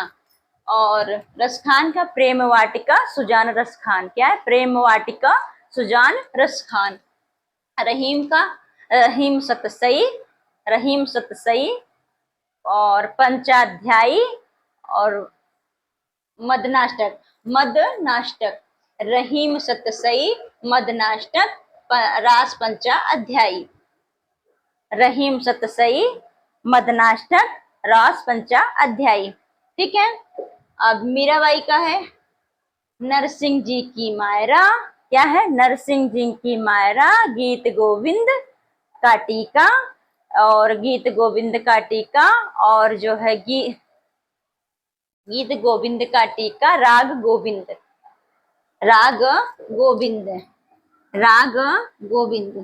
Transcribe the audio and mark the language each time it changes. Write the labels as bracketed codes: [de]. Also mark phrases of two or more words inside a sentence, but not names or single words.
[hi] और रसखान का प्रेम वाटिका सुजान रसखान, क्या है, प्रेम वाटिका सुजान रसखान। रहीम का रहीम सतसई, रहीम सतसई, और पंचाध्यायी, और मदनाष्टक, मदनाष्टक, रहीम सतसई, मदनाष्टक, रास पंचा अध्यायी, रहीम सतसई, मदनाष्टक, रास पंचा अध्यायी। ठीक है, अब मीराबाई का है, नरसिंह जी की मायरा, क्या है, नरसिंह जी की मायरा, गीत गोविंद का टीका, और गीत गोविंद का टीका, और जो है गीत गोविंद का टीका, राग गोविंद, राग गोविंद, राग गोविंद।